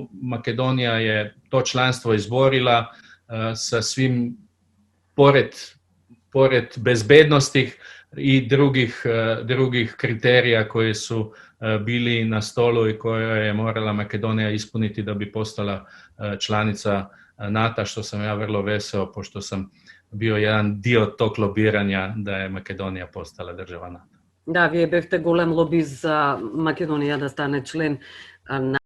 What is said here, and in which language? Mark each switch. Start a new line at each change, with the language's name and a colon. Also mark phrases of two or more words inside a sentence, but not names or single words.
Croatian: Makedonija je to članstvo izborila sa svim, pored bezbednostih i drugih kriterija koji su bili na stolu i koje je morala Makedonija ispuniti da bi postala članica NATO, što sam ja vrlo veseo, pošto sam bio jedan dio tog lobiranja da je Makedonija postala država NATO.
Macedonian: Да, вие бевте голем лобист за Македонија да стане член на